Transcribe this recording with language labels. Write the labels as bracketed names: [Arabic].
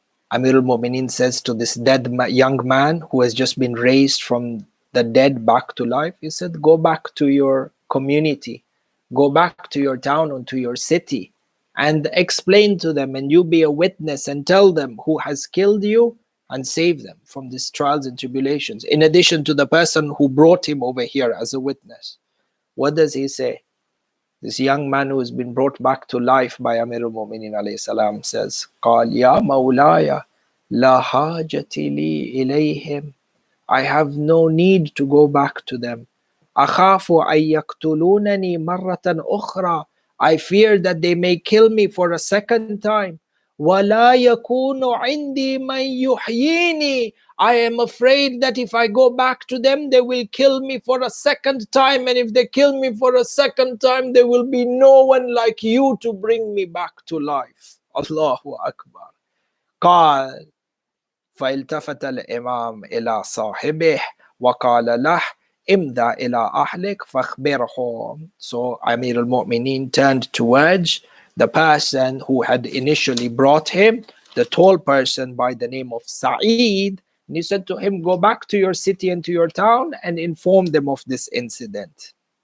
[English] Amir al-Mu'mineen says to this dead young man who has just been raised from the dead back to life, he said, go back to your community, go back to your town and to your city, and explain to them, and you be a witness and tell them who has killed you and save them from these trials and tribulations, in addition to the person who brought him over here as a witness. What does he say? This young man who has been brought back to life by Amir al-Mu'mineen alayhi salam says, [Arabic] قال يا مولاي لا حاجة لي إليهم. [English] I have no need to go back to them. [Arabic] أخاف أن يقتلونني مرة أخرى. [English] I fear that they may kill me for a second time. [Arabic] ولا يكون عندي من يحييني. [English] I am afraid that if I go back to them, they will kill me for a second time. And if they kill me for a second time, there will be no one like you to bring me back to life. [Arabic] Allahu Akbar. قال فالتفت الإمام إلى صاحبه وقال له امضى إلى أهلك فاخبرهم. [English] So Amir al-Mu'mineen turned towards the person who had initially brought him, the tall person by the name of Sa'id, and he said to him, go back to your city and to your town and inform them of this incident.